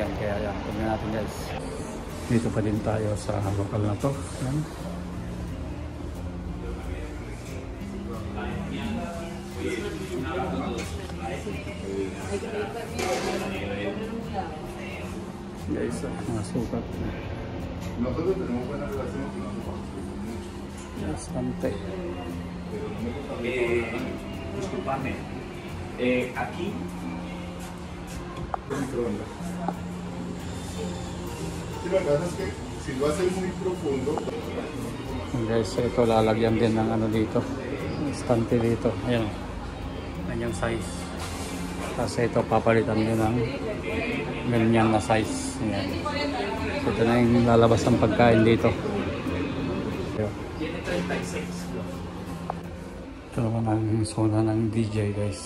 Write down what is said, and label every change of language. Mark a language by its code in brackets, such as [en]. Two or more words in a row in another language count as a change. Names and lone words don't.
[tl] Kaya yan, tingnan natin guys. Dito pa din tayo sa lokal na to. Yan. Guys, mga sukat. [es] Nosotros tenemos buena relación con nosotros. Bastante. Disculpadme, aquí Sí, la verdad es que si lo haces muy profundo. [tl] Guys, ito lalagyan din ng dito, estante dito. Ayan, ganyang size. Kasi ito papalitan din ng ganyan na size. Ayan. So, ito na yung lalabas ng pagkain dito. Ito naman ang zona ng DJ guys.